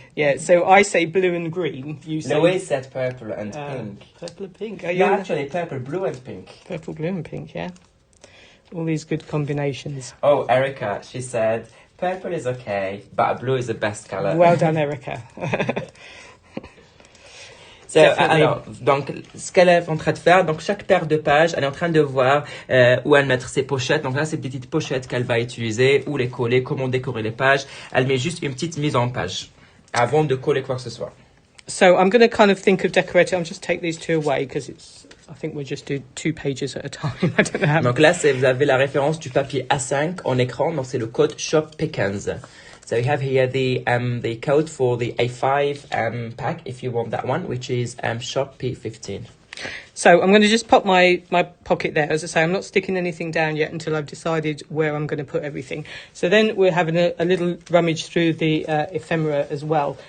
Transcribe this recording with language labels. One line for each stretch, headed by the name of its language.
English: Yeah, so I say blue and green. You say... Louise said purple and pink. Purple and pink. No, actually, purple, blue and pink. Purple, blue and pink, yeah. All these good combinations. Oh, Erica, she said, purple is okay, but blue is the best colour. Well done, Erica.
French: Alors, donc, ce qu'elle est en train de faire, donc chaque paire de pages, elle est en train de voir où elle mettre ses pochettes. Donc là, ces petites pochettes qu'elle va utiliser, où les coller, comment décorer les pages. Elle met juste une petite mise en page avant de coller quoi que ce soit.
English: So I'm going to kind of think of decorating. I'll just take these two away because I think we'll just do 2 pages at a time. I don't know how.
French: Donc là, vous avez la référence du papier A5 en écran. Donc c'est le code Shop Pickens.
English: So you have here the code for the A5 pack if you want that one, which is Shop P15. So I'm going to just pop my pocket there. As I say, I'm not sticking anything down yet until I've decided where I'm going to put everything. So then we're having a little rummage through the ephemera as well.